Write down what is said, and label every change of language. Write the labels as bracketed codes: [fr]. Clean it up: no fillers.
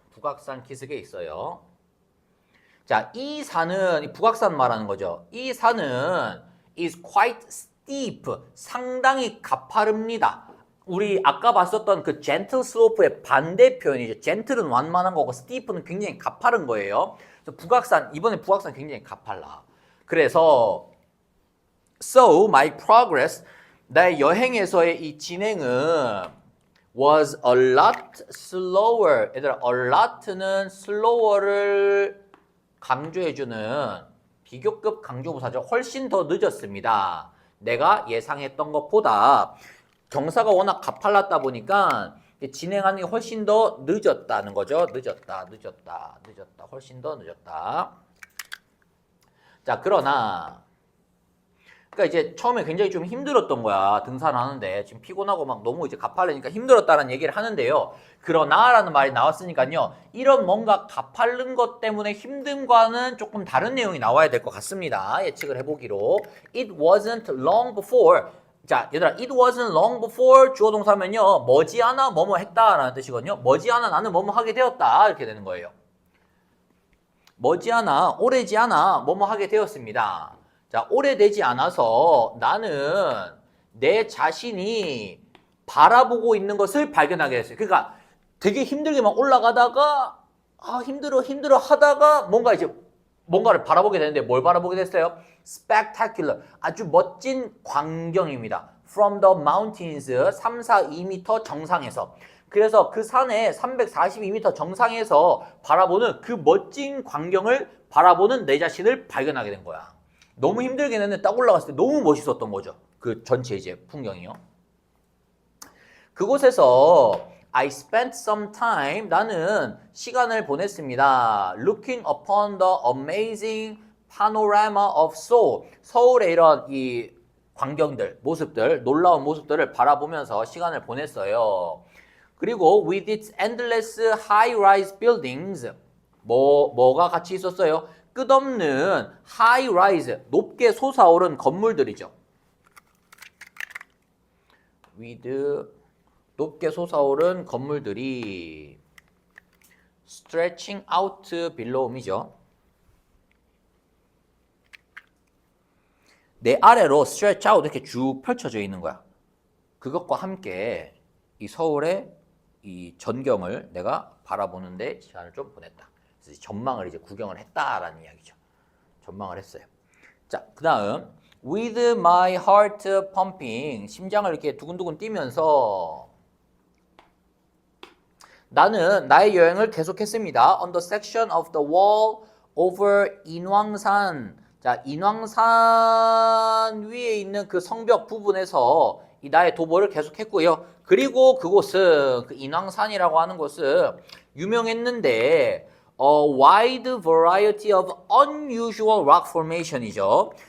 [ko] 북악산 기슭에 있어요. 자, 이 산은 북악산 말하는 거죠. 이 산은 [en] is quite steep, [ko] 상당히 가파릅니다. 우리 아까 봤었던 그 gentle slope의 반대 표현이죠. gentle은 완만한 거고 steep는 굉장히 가파른 거예요. 그래서 북악산, 이번에 북악산 굉장히 가팔라. [en] 그래서 so my progress, [ko] 나의 여행에서의 이 진행은 [en] was a lot slower. [ko] 얘들아, a lot는 slower를 강조해주는 비교급 강조부사죠. 훨씬 더 늦었습니다. 내가 예상했던 것보다 경사가 워낙 가팔랐다 보니까 진행하는 게 훨씬 더 늦었다는 거죠. 늦었다. 훨씬 더 늦었다. 자, 그러나 그러니까 이제 처음에 굉장히 좀 힘들었던 거야. 등산하는데 지금 피곤하고 막 너무 이제 가팔르니까 힘들었다는 얘기를 하는데요. 그러나라는 말이 나왔으니까요. 이런 뭔가 가팔른 것 때문에 힘듦과는 조금 다른 내용이 나와야 될 것 같습니다. 예측을 해보기로 [en] It wasn't long before. [ko] 자, 얘들아, [en] it wasn't long before [ko] 주어 동사면요. 머지않아 뭐뭐 했다라는 뜻이거든요. 머지않아 나는 뭐뭐 하게 되었다. 이렇게 되는 거예요. 머지않아, 오래지 않아 뭐뭐 하게 되었습니다. 자, 오래되지 않아서 나는 내 자신이 바라보고 있는 것을 발견하게 됐어요. 그러니까 되게 힘들게 막 올라가다가 힘들어 하다가 뭔가를 바라보게 되는데 뭘 바라보게 됐어요? Spectacular, 아주 멋진 광경입니다. [en] From the mountains, 342m 정상에서. [ko] 그래서 그 산의 342m 정상에서 바라보는 그 멋진 광경을 바라보는 내 자신을 발견하게 된 거야. 너무 힘들긴 했는데 딱 올라갔을 때 너무 멋있었던 거죠. 그 전체 이제 풍경이요. 그곳에서 [en] I spent some time, [ko] 나는 시간을 보냈습니다. [en] Looking upon the amazing panorama of Seoul. [ko] 서울의 이런 이 광경들, 모습들, 놀라운 모습들을 바라보면서 시간을 보냈어요. 그리고 [en] with its endless high-rise buildings, [ko] 뭐가 같이 있었어요? 끝없는 high-rise, 높게 솟아오른 건물들이죠. with 높게 솟아오른 건물들이 [en] stretching out below [ko] 이죠. 내 아래로 stretch out 이렇게 쭉 펼쳐져 있는 거야. 그것과 함께 이 서울의 이 전경을 내가 바라보는데 시간을 좀 보냈다. 그래서 전망을 이제 구경을 했다라는 이야기죠. 전망을 했어요. 자, 그 다음 [en] with my heart pumping, [ko] 심장을 이렇게 두근두근 뛰면서 나는 나의 여행을 계속했습니다. [en] On the section of the wall over 인왕산. [ko] 자, 인왕산 위에 있는 그 성벽 부분에서 이 나의 도보를 계속했고요. 그리고 그곳은 그 인왕산이라고 하는 곳은 유명했는데 [en] wide variety of unusual rock formation [ko] 이죠.